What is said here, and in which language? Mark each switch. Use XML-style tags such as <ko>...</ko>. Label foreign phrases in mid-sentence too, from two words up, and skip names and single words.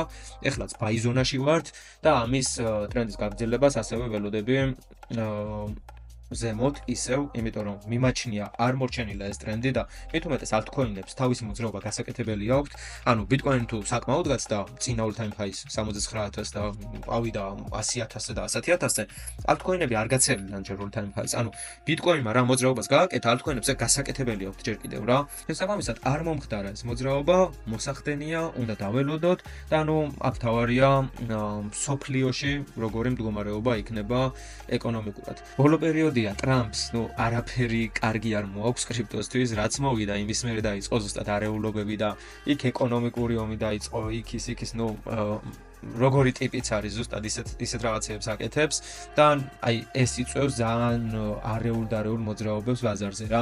<ka>ეხლაც buy ზონაში ვართ და ამის ტრენდის გაგრძელებას ასევე ველოდები ზემოთ ისევ, იმიტომ რომ მიმაჩნია არ მორჩენილა ეს ტრენდი და მით უმეტეს altcoin-ებს თავისი მოძრაობა გასაკეთებელი აქვთ. ანუ Bitcoin თუ საკმაოდ გაცდა წინა</ka> <en>all-time highs</en> <ka>79,000 და ავიდა 100,000-ზე და 100,000-ზე, altcoin-ები არ გაცელიდნენ ჯერ</ka> <en>all-time highs.</en> <ka>ანუ Bitcoin-მა რა მოძრაობას გააკეთა, altcoin-ებზე გასაკეთებელი აქვთ ჯერ კიდევ რა. შესაბამისად არ მომხდარა ეს მოძრაობა, მოსახდენია, უნდა დაველოდოთ და ანუ აქ თავარია სოფლიოში როგორი მდგომარეობა იქნება ეკონომიკურად. ბოლო პერიოდი ტრამპს არაფერი კარგი არ მოაქვს კრიპტოსთვის, რაც მოვიდა იმის მერე დაიწყო ზუსტად არეულობები და იქ ეკონომიკური ომი დაიწყო, იქ ის როგორი ტიპიც არის ზუსტად ისეთ რაღაცებს აკეთებს და აი ეს იწვევს ძალიან არეულ მოძრაობებს ბაზარზე რა.</ka>